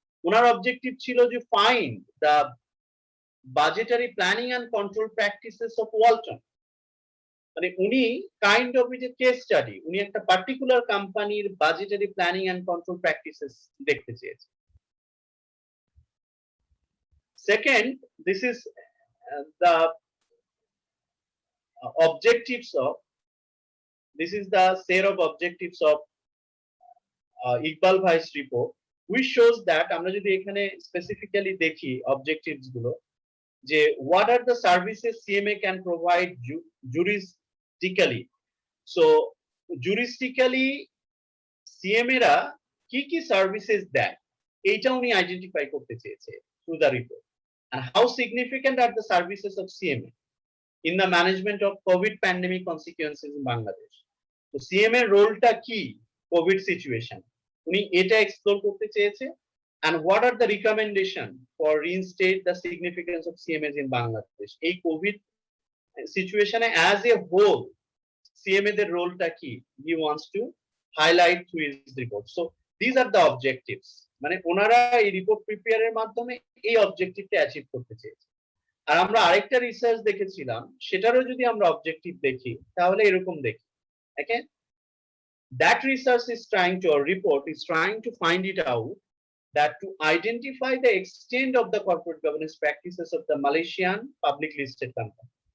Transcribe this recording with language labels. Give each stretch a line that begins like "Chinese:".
Bangla: ওনার objective ছিল যে
English: Find the budgetary planning and control practices of Walton.
Bangla: মানে উনি কাইন্ড অফ যে কেস স্টাডি, উনি একটা পার্টিকুলার কোম্পানির budgetary planning and control practices দেখতে চেয়েছেন।
English: second, this is the objectives of, this is the set of objectives of Iqbal Bhai's report, which shows that
Bangla: আমরা যদি এখানে স্পেসিফিক্যালি দেখি অবজেক্টিভস গুলো,
English: যে what are the services CMA can provide jurisdically. So jurisdically CMA রা
Bangla: কি কি services দেয়, এইটা উনি আইডেন্টিফাই করতে চেয়েছে
English: through the report, and how significant are the services of CMA in the management of COVID pandemic consequences in Bangladesh. So CMA
Bangla: রোলটা কি কোভিড সিচুয়েশন, উনি এটা এক্সপ্লোর করতে চেয়েছে,
English: and what are the recommendation for reinstate the significance of CMAs in Bangladesh.
Bangla: এই Covid সিচুয়েশনে
English: as a whole CMA
Bangla: দের রোলটা কি,
English: he wants to highlight through his report. So these are the objectives,
Bangla: মানে ওনারা এই report প্রিপেয়ারের মাধ্যমে এই অবজেক্টিভটা achieve করতে চেয়েছে। আর আমরা আরেকটা রিসার্চ দেখেছিলাম, সেটারও যদি আমরা অবজেক্টিভ দেখি তাহলে এরকম দেখি, ওকে,
English: that research is trying to, or report is trying to find it out that to identify the extent of the corporate governance practices of the Malaysian public listed company.